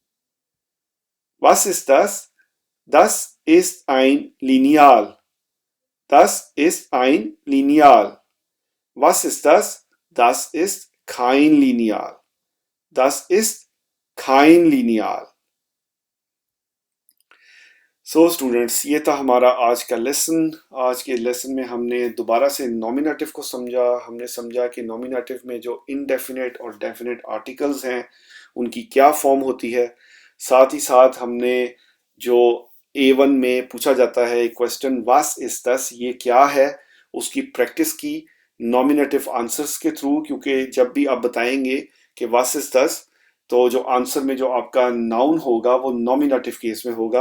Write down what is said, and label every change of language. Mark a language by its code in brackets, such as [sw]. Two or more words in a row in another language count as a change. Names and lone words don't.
[de] Was ist das? Das ist ein Lineal. Das ist ein Lineal. Was ist das? Das ist kein Lineal. Das ist kein Lineal. [en] so students, [hi] ये था हमारा आज का लेसन। आज के लेसन में हमने दोबारा से नॉमिनेटिव को समझा। हमने समझा कि नॉमिनेटिव में जो इनडेफिनेट और [en] definite articles [hi] हैं उनकी क्या फॉर्म होती है। साथ ही साथ हमने जो A1 में पूछा जाता है क्वेश्चन [de] was ist das, [hi] ये क्या है, उसकी प्रैक्टिस की [en] nominative answers [hi] के थ्रू, क्योंकि जब भी आप बताएंगे कि [de] was ist das [hi] तो जो आंसर में जो आपका नाउन होगा वो [en] nominative case [hi] में होगा।